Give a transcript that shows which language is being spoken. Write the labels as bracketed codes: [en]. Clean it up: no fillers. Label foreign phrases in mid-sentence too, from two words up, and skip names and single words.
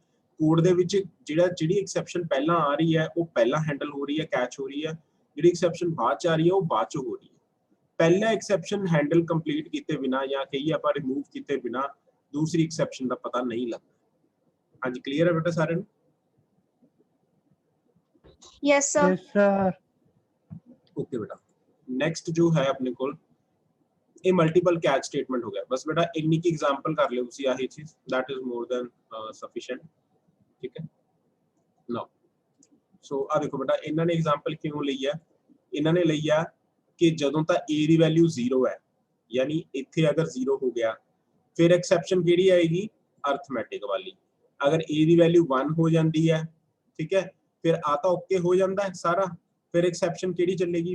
[pa] ਕੋਡ ਦੇ ਵਿੱਚ ਜਿਹੜੀ ਐਕਸੈਪਸ਼ਨ ਪਹਿਲਾਂ ਆ ਰਹੀ ਹੈ ਉਹ ਪਹਿਲਾਂ ਹੈਂਡਲ ਹੋ ਰਹੀ ਹੈ, ਕੈਚ ਹੋ ਰਹੀ ਹੈ, ਜਿਹੜੀ ਐਕਸੈਪਸ਼ਨ ਬਾਅਦ ਚ ਆ ਰਹੀ ਹੈ ਉਹ ਬਾਅਦ ਚ ਹੋ ਰਹੀ ਹੈ। ਪਹਿਲਾ [en] exception handle complete [pa] ਕੀਤੇ ਬਿਨਾ ਜਾਂ ਕਹੀਏ ਆਪਾਂ ਰਿਮੂਵ ਕੀਤੇ ਬਿਨਾ ਦੂਸਰੀ ਐਕਸੈਪਸ਼ਨ ਦਾ ਪਤਾ ਨਹੀਂ ਲੱਗਦਾ। ਹਾਂਜੀ ਕਲੀਅਰ ਹੈ ਬੇਟਾ ਸਾਰਿਆਂ ਨੂੰ? [en] Yes, sir. Yes, sir. [pa] ਓਕੇ ਬੇਟਾ, ਨੈਕਸਟ ਜੋ ਹੈ ਆਪਣੇ ਕੋਲ ਇਹ [en] multiple catch statement [pa] ਹੋ ਗਿਆ। ਬਸ ਬੇਟਾ ਇੰਨੀ ਕੀ ਐਗਜ਼ਾਮਪਲ ਕਰ ਲਿਓ ਤੁਸੀਂ ਆਹੀ ਚੀਜ਼, [en] that is more than sufficient। [pa] ਠੀਕ ਹੈ, [en] now so [pa] ਆ ਦੇਖੋ ਬੇਟਾ ਇਹਨਾਂ ਨੇ ਐਗਜ਼ਾਮਪਲ ਕਿਉਂ ਲਈ ਹੈ? ਇਹਨਾਂ ਨੇ ਲਈ ਆ ਕਿ ਜਦੋਂ ਤਾਂ a ਦੀ ਵੈਲਿਊ 0 ਹੈ, ਯਾਨੀ ਇੱਥੇ ਅਗਰ 0 ਹੋ ਗਿਆ ਫਿਰ ਐਕਸੈਪਸ਼ਨ ਕਿਹੜੀ ਆਏਗੀ? ਅਰਥਮੈਟਿਕ ਵਾਲੀ। ਅਗਰ a ਦੀ ਵੈਲਿਊ 1 ਹੋ ਜਾਂਦੀ ਹੈ, ਠੀਕ ਹੈ, ਫਿਰ ਆ ਤਾਂ ਓਕੇ ਹੋ ਜਾਂਦਾ ਹੈ ਸਾਰਾ, ਫਿਰ ਐਕਸੈਪਸ਼ਨ ਕਿਹੜੀ ਚੱਲੇਗੀ?